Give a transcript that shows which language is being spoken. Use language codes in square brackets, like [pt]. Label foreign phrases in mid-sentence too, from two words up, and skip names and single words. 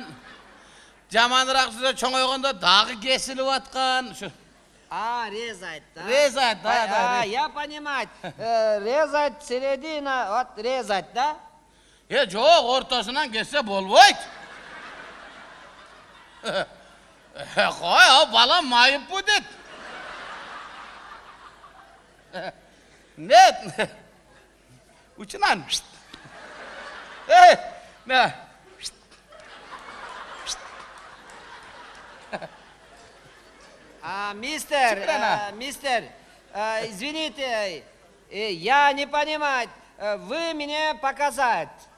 [ky] Жаманыраак жүрө чоңойгондо дагы кесилип аткан. [ru] Резать, да? Резать, да. Я понимать. Резать середина, вот резать, да? [ky] Жок, ортосунан кессе болбойт. Кой, бала майып будет. [ru] Нет. [ky] Учинан. [ru] Мистер, извините, я не понимаю, вы мне показать.